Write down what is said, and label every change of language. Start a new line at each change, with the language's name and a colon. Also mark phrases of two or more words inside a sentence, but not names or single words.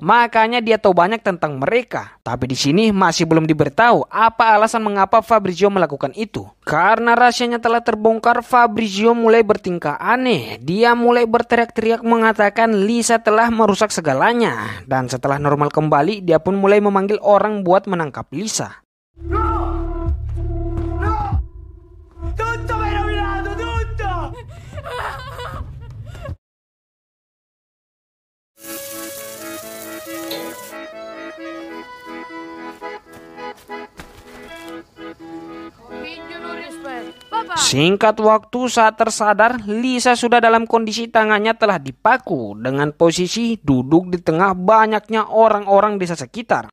Indonesian: Makanya dia tahu banyak tentang mereka. Tapi di sini masih belum diberitahu apa alasan mengapa Fabrizio melakukan itu. Karena rahasianya telah terbongkar, Fabrizio mulai bertingkah aneh. Dia mulai berteriak-teriak mengatakan Lisa telah merusak segalanya. Dan setelah normal kembali, dia pun mulai memanggil orang buat menangkap Lisa.
Italian: Tutto mi hai rovinato, tutto!
Indonesian: Singkat waktu saat tersadar, Lisa sudah dalam kondisi tangannya telah dipaku dengan posisi duduk di tengah banyaknya orang-orang desa sekitar.